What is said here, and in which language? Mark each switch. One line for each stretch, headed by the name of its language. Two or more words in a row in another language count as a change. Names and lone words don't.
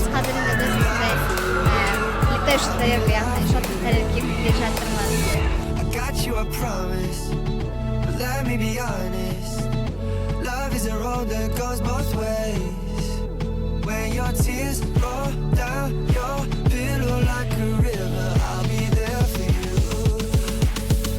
Kazakh: Қазір енді біз
Russian: летающий тарелка,
Kazakh: яғни шаттық тарелке келе жатырмыз.
English: let me be honest. Love is a road that goes both ways. When your tears roll down your pillow like a river, I'll be there for you.